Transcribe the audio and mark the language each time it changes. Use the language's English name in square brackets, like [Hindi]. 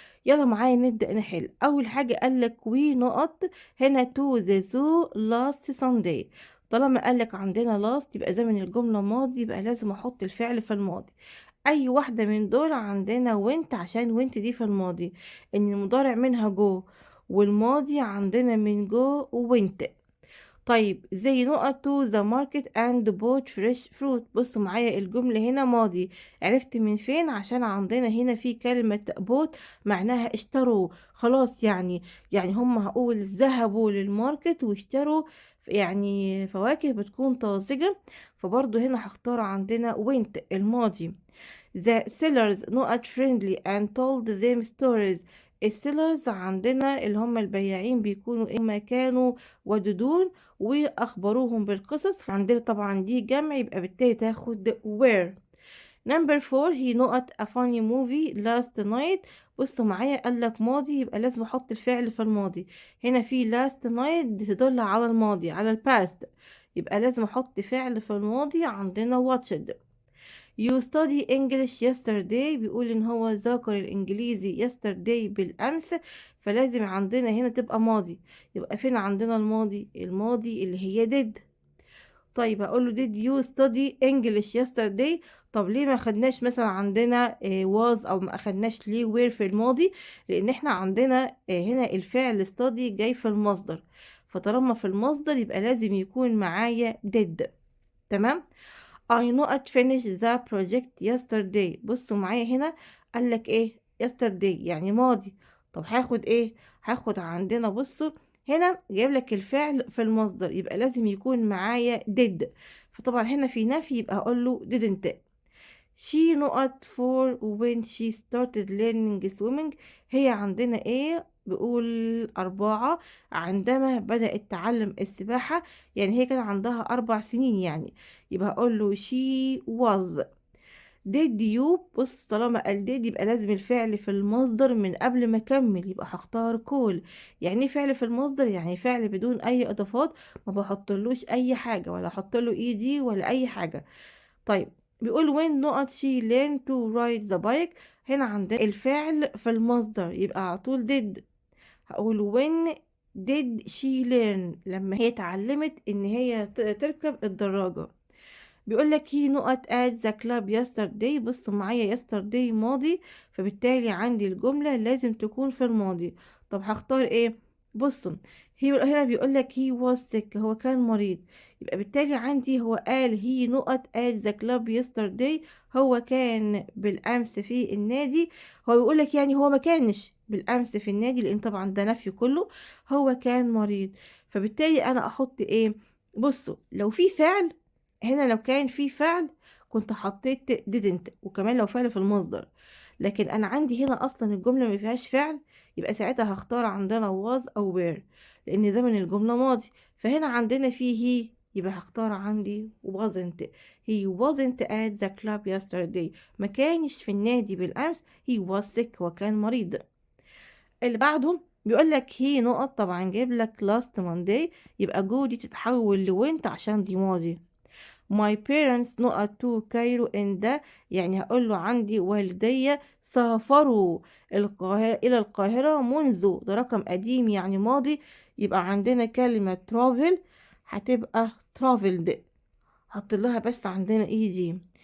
[Arabic] يلا معايا نبدأ نحل. أول حاجة قالك وي نقط هنا [English] to the zoo last Sunday. [Arabic] طالما قالك عندنا last يبقى زمن الجملة ماضي، يبقى لازم أحط الفعل في الماضي. أي واحدة من دول عندنا went، عشان went دي في الماضي، إن المضارع منها go، والماضي عندنا من go went. طيب زي نقط [English] to the market and bought fresh fruit. [Arabic] بصوا معايا الجملة هنا ماضي، عرفت من فين؟ عشان عندنا هنا في كلمة bought معناها اشتروا. خلاص يعني هم هقول ذهبوا للماركت واشتروا يعني فواكه بتكون طازجة، فبرضو هنا هختار عندنا went الماضي. [English] The sellers not friendly and told them stories. [Arabic] السيلرز عندنا اللي هم البياعين بيكونوا إما كانوا ودودون وأخبروهم بالقصص، فعندنا طبعا دي جمع يبقى بالتالي تاخد where. [English] Number 4 he not a funny movie last night. [Arabic] بصوا معايا قالك ماضي يبقى لازم أحط الفعل في الماضي. هنا في [English] last night [Arabic] دي تدل على الماضي على الباست، يبقى لازم أحط فعل في الماضي عندنا watched. [English] You study English yesterday. [Arabic] بيقول ان هو ذاكر الانجليزي yesterday بالامس، فلازم عندنا هنا تبقى ماضي. يبقى فين عندنا الماضي؟ الماضي اللي هي did. طيب هقول له [English] did you study English yesterday. [Arabic] طب ليه ما خدناش مثلا عندنا was، او ما اخدناش ليه were في الماضي؟ لان احنا عندنا هنا الفعل study جاي في المصدر، فطالما في المصدر يبقى لازم يكون معايا did. تمام. [English] I not finish the project yesterday. [Arabic] بصوا معايا هنا قالك ايه yesterday يعني ماضي. طب هاخد ايه؟ هاخد عندنا بصوا هنا جايب لك الفعل في المصدر، يبقى لازم يكون معايا did، فطبعا هنا في نفي يبقى هقول له didn't. [English] She not for when she started learning swimming. [Arabic] هي عندنا ايه؟ بيقول 4 عندما بدأت تعلم السباحة، يعني هي كان عندها 4 سنين يعني، يبقى هقول له [English] she was. did you. [Arabic] بص طالما قال did يبقى لازم الفعل في المصدر من قبل ما اكمل، يبقى هختار كول. يعني ايه فعل في المصدر؟ يعني فعل بدون اي اضافات، ما بحطلوش اي حاجة ولا احط له ed ولا اي حاجة. [English] طيب [Arabic] بيقول [English] when not she learned to ride the bike. [Arabic] هنا عندنا الفعل في المصدر يبقى على طول did. هقول [English] when did she learn، [Arabic] لما هي اتعلمت ان هي تركب الدراجة. بيقول لك [English] he not at the club yesterday. [Arabic] بصوا معايا yesterday ماضي، فبالتالي عندي الجملة لازم تكون في الماضي. طب هختار ايه؟ بصوا هنا بيقول لك [English] he was sick، [Arabic] هو كان مريض، يبقى بالتالي عندي هو قال [English] he not at the club yesterday، [Arabic] هو كان بالامس في النادي. هو بيقول لك يعني هو ما كانش بالامس في النادي، لان طبعا ده نفي كله، هو كان مريض. فبالتالي انا احط ايه؟ بصوا لو في فعل هنا، لو كان في فعل كنت حطيت didn't، وكمان لو فعل في المصدر، لكن انا عندي هنا اصلا الجملة ما فيهاش فعل، يبقى ساعتها هختار عندنا was او were، لان ده من الجملة ماضي. فهنا عندنا فيه he، يبقى هختار عندي wasn't. [English] he wasn't at the club yesterday، [Arabic] ما كانش في النادي بالامس. [English] he was sick، [Arabic] وكان مريض. اللي بعده بيقول لك he نقط، طبعا جايب لك [English] last Monday، [Arabic] يبقى جو دي تتحول لوينت عشان دي ماضي. [English] My parents not to Cairo in the، [Arabic] يعني هقول له عندي والدي سافروا إلى القاهرة منذ، ده رقم قديم يعني ماضي، يبقى عندنا كلمة travel هتبقى traveled، حط لها بس عندنا دي.